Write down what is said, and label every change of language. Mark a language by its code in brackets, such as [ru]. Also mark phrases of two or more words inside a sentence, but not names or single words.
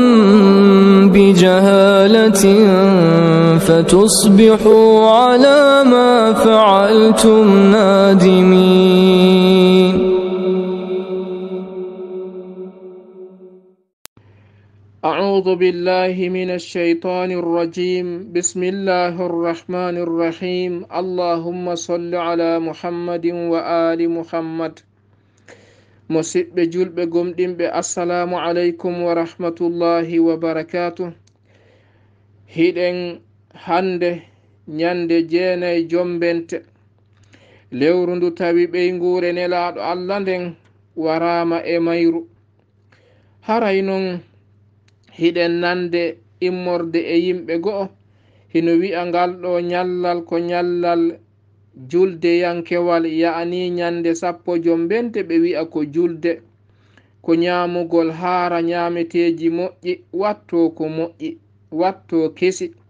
[ar] بجهالة فتصبحوا على ما فعلتم نادمين. أعوذ بالله من الشيطان الرجيم. بسم الله الرحمن الرحيم. اللهم صل على محمد وآل محمد. [ff] musidɓe julɓe gomɗinɓe, [ar] السلام عليكم ورحمة الله وبركاته. [ff] hiɗen hande ñande 9 jombente lewru ndu tawi ɓeygure nelaɗo allah nden warama e mayru. haray non hiɗen nande immorde e yimɓe go'o hino wi'a ngal ɗo ñallal ko ñallal julde yankewal, ya'ani ñande 10 jombente ɓe wi'a ko julde, ko ñamugol haara ñameteji moƴƴi, watto ko moƴƴi, watto kesi.